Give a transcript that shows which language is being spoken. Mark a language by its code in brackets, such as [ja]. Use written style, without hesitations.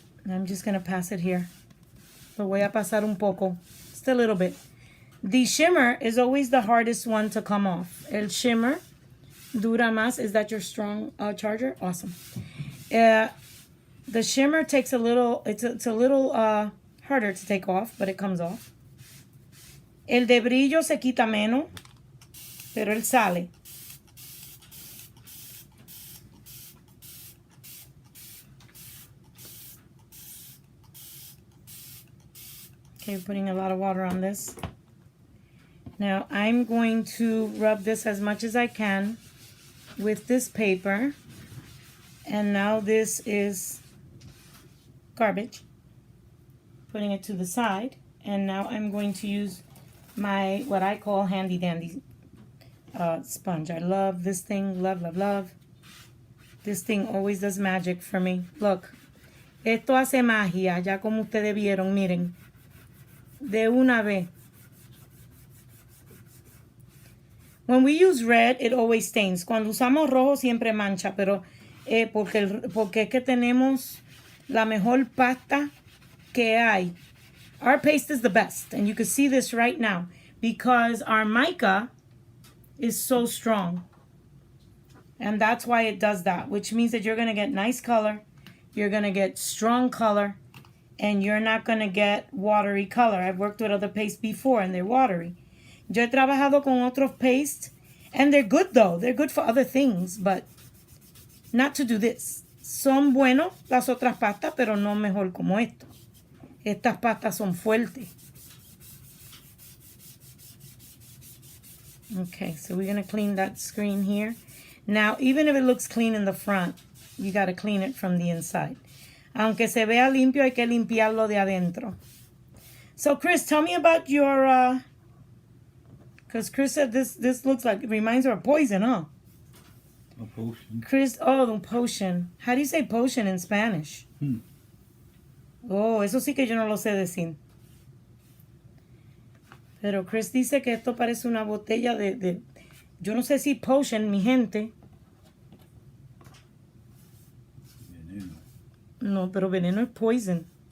[en] I'm just going to pass it here. [es] Lo voy a pasar un poco. [en] Just a little bit. The shimmer is always the hardest one to come off. [es] El shimmer dura más. [en] Is that your strong charger? Awesome. The shimmer takes a little, it's a little harder to take off, but it comes off. [es] El de brillo se quita menos, pero él sale. [en] Okay, putting a lot of water on this. Now I'm going to rub this as much as I can with this paper. And now this is garbage. Putting it to the side. And now I'm going to use my, what I call handy dandy sponge. I love this thing. Love, love, love. This thing always does magic for me. [es] Look. Esto hace magia. Ya como ustedes vieron, miren. De una vez. [en] When we use red, it always stains. [es] Cuando usamos rojo siempre mancha, pero porque es que tenemos la mejor pasta que hay. [en] Our paste is the best, and you can see this right now because our mica is so strong. And that's why it does that, which means that you're going to get nice color, you're going to get strong color, and you're not going to get watery color. I've worked with other pastes before, and they're watery. [es] Yo he trabajado con otros pastes, [en] and they're good, though. They're good for other things, but not to do this. [es] Son buenos las otras pastas, pero no mejor como esto. Estas pastas son fuertes. [en] Okay, so we're going to clean that screen here. Now, even if it looks clean in the front, you got to clean it from the inside. [es] Aunque se vea limpio, hay que limpiarlo de adentro. [en] So, Chris, tell me about your... Because Chris said this looks like... It reminds her of poison, huh? A potion. Chris, oh, the potion. How do you say potion in Spanish? [es] Oh, eso sí que yo no lo sé decir. Pero Chris dice que esto parece una botella de... Yo no sé si potion, mi gente. Veneno. No, pero veneno es poison.